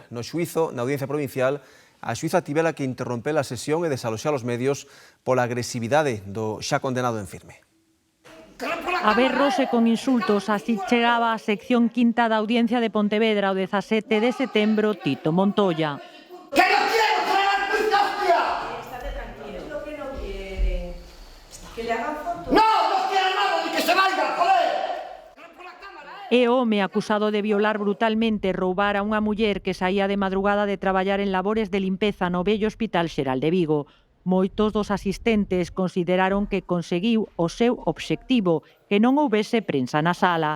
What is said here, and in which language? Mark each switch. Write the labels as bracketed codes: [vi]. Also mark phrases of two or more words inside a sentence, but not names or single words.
[gl] No xuízo, na Audiencia Provincial, a xuíza tivera que interromper a sesión e desaloxar os medios pola agresividade do xa condenado en firme. A berros e con insultos, así chegaba a sección quinta da Audiencia de Pontevedra o 17 de setembro Tito Montoya. [es] ¡Que no quiero traer juicio, hostia! Estate tranquilo. Es lo que no quiere. ¿Que le hagan fotos? ¡No! ¡No quiero nada! ¡Ni que se vaya, joder! [gl] E o home acusado de violar brutalmente e roubar a unha muller que saía de madrugada de traballar en labores de limpeza no vello Hospital Xeral de Vigo. Moitos dos asistentes consideraron que conseguiu o seu obxectivo, que non houbese prensa na sala.